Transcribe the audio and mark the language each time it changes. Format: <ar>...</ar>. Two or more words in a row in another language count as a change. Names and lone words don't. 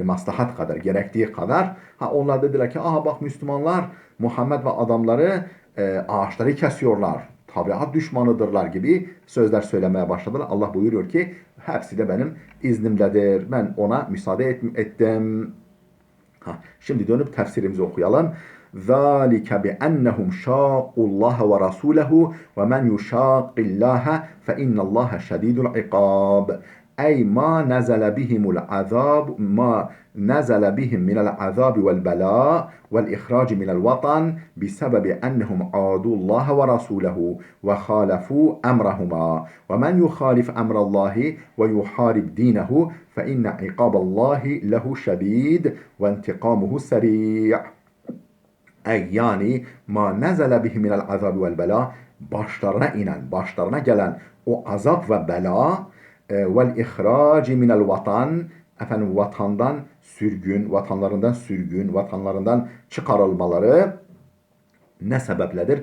<tr>Maslahat kadar, gerektiği kadar. Onlar dediler ki aha bak Müslümanlar Muhammed ve adamları ağaçları kesiyorlar. Tabiat düşmanıdırlar gibi sözler söylemeye başladılar. Allah buyuruyor ki hepsi de benim iznimdedir. Ben ona müsaade ettim. Şimdi dönüp tefsirimizi okuyalım.</tr> <ar>ذَٰلِكَ بِأَنَّهُمْ شَاقُوا اللّٰهَ وَرَسُولَهُ وَمَنْ يُشَاقِ اللّٰهَ فَإِنَّ اللّٰهَ شَد۪يدُ الْعِقَابِ أي ما نزل بهم من العذاب والبلاء والإخراج من الوطن بسبب أنهم عادوا الله ورسوله وخالفوا أمرهما ومن يخالف أمر الله ويحارب دينه فإن عقاب الله له شديد وانتقامه سريع.</ar> <tr>Yani</tr> <ar>ما نزل به من العذاب والبلاء,</ar> <tr>başlarına inen, başlarına gelen o azap ve bela</tr> <ar>والإخراج من الوطن,</ar> <tr>vatandan sürgün, vatanlarından çıkarılmaları ne sebepledir?</tr>